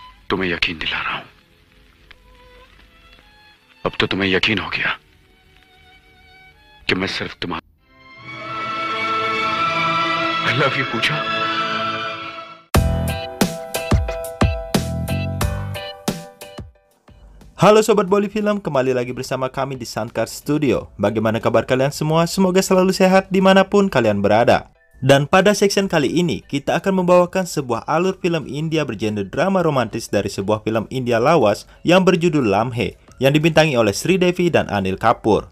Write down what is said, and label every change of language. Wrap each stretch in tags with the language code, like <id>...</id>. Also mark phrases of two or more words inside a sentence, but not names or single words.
<hi>तुम्हें यकीन दिला रहा हूं। अब तो तुम्हें यकीन हो गया कि मैं सिर्फ तुम्हारा</hi> <en>I love you</en> <hi>पूजा।</hi> <id>Halo Sobat Bolly Film, kembali lagi bersama kami di Sankar Studio. Bagaimana kabar kalian semua? Semoga selalu sehat dimanapun kalian berada. Dan pada section kali ini, kita akan membawakan sebuah alur film India bergenre drama romantis dari sebuah film India lawas yang berjudul Lamhe, yang dibintangi oleh Sridevi dan Anil Kapoor.</id>